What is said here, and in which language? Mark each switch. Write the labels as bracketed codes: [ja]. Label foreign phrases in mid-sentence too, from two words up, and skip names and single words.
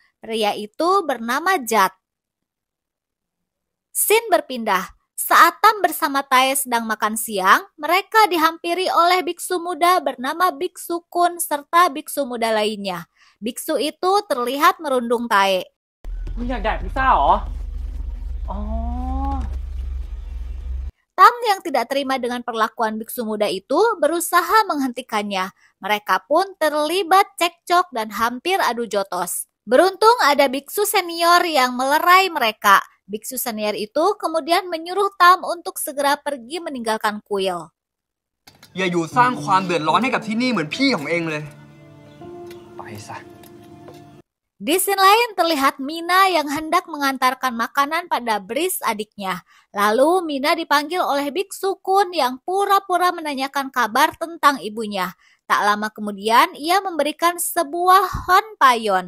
[id] Pria itu bernama Jat. Scene berpindah. Saat Tam bersama Tae sedang makan siang, mereka dihampiri oleh biksu muda bernama Biksu Kun serta biksu muda lainnya. Biksu itu terlihat merundung Tae. [th] มึงอยากแดกพิซซ่าเหรอ อ๋อ [id] Tam yang tidak terima dengan perlakuan biksu muda itu berusaha menghentikannya. Mereka pun terlibat cekcok dan hampir adu jotos. Beruntung ada biksu senior yang melerai mereka. Biksu senior itu kemudian menyuruh Tam untuk segera pergi meninggalkan kuil. [th] อย่าอยู่สร้างความเดือดร้อนให้กับที่นี่เหมือนพี่ของเองเลย ไปซะ [id] Di scene lain terlihat Mina yang hendak mengantarkan makanan pada Bris adiknya. Lalu Mina dipanggil oleh Biksu Kun yang pura-pura menanyakan kabar tentang ibunya. Tak lama kemudian, ia memberikan sebuah honpayon.